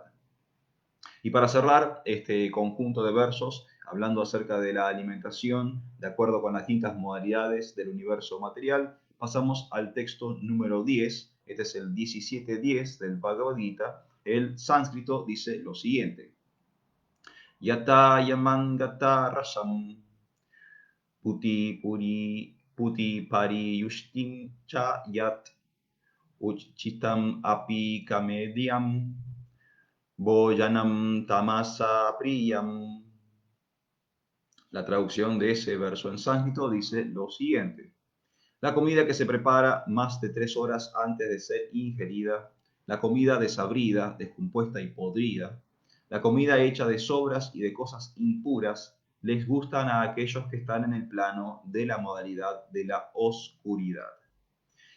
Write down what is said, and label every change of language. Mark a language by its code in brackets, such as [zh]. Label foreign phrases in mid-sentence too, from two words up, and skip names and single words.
[es] Y para cerrar este conjunto de versos, hablando acerca de la alimentación, de acuerdo con las distintas modalidades del universo material, pasamos al texto número 10. Este es el 17.10 del Bhagavad Gita. El sánscrito dice lo siguiente. [sa] Yata yamangata rasam puti pari yushtin cha yat uchitam api kamediam Boyanam tamasa priyam. [es] La traducción de ese verso en sánscrito dice lo siguiente. La comida que se prepara más de 3 horas antes de ser ingerida, la comida desabrida, descompuesta y podrida, la comida hecha de sobras y de cosas impuras, les gustan a aquellos que están en el plano de la modalidad de la oscuridad.